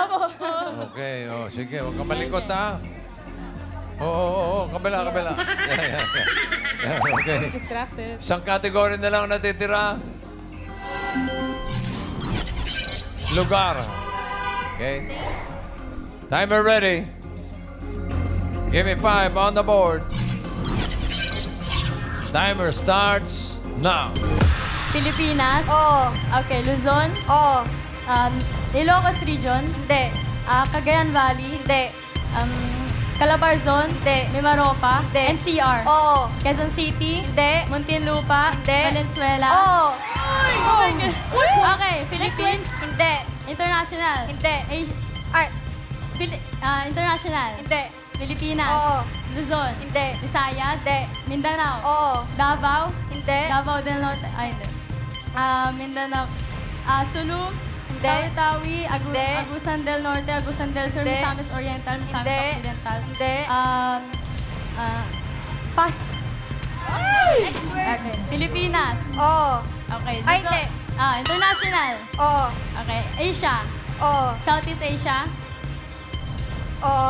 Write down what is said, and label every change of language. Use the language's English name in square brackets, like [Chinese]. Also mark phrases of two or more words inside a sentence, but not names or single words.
[Filipino] Okay, sige. Huwag ka malikot, ha? Oo. Kabila. [English] Yeah, okay. [Filipino] Distracted. Isang category na lang natitira. Lugar. [English] Okay? Timer ready. Give me 5 on the board. Timer starts now. [Filipino] Pilipinas. Oo. Okay, Luzon. Oo. Ilocos Region. Hindi. Cagayan Valley. Hindi. Calabarzon. Hindi. Mimaropa. Hindi. NCR. Oo. Quezon City. Hindi. Muntinlupa. Hindi. Valenzuela. Oo. Okay, Philippines. Hindi. International. Hindi. Asia. International. Hindi. Pilipinas. Oo. Luzon. Hindi. Visayas. Hindi. Mindanao. Oo. Davao. Hindi. Davao del Norte. Ay, hindi. Mindanao. Sulu. Hindi. Tawi-Tawi. Hindi. Agusan del Norte. Agusan del Sur. Hindi. Misamis Oriental. Misamis Hindi. Occidental. Hindi. Pas. [English] Next word. [Filipino] Okay. Pilipinas. Oo. Okay. Ay, Luzon. hindi. International. Oo. Okay. Asia. Oo. Southeast Asia. Oo.